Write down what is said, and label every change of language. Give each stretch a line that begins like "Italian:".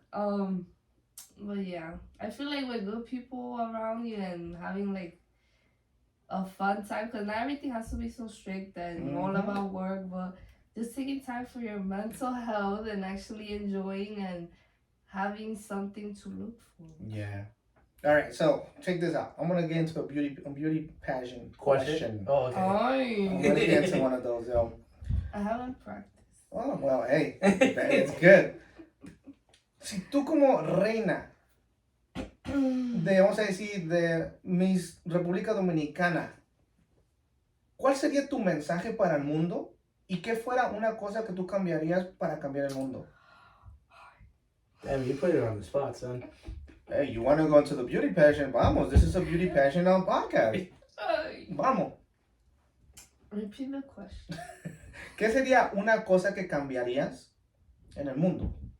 English: But yeah, I feel like with good people around you and having like a fun time, because not everything has to be so strict and all about work, but just taking time for your mental health and actually enjoying and having something to look for. Yeah. All right, so check this out. I'm gonna get into a beauty pageant question. Oh, okay. I'm gonna get into one of those, yo. I haven't practiced. Oh, well, hey, it's good.
Spanish: Si tú como reina de, vamos a decir, de Miss República Dominicana, ¿cuál sería tu mensaje para el mundo? ¿Y qué fuera una cosa que tú cambiarías para cambiar el mundo?
English: Damn, you put it on the spot, son. Hey, you want to go into the beauty pageant?
Spanish: Vamos,
English: this is a beauty pageant podcast.
Spanish: Vamos.
English: Repeat the question.
Spanish: ¿Qué sería una cosa que cambiarías en el mundo?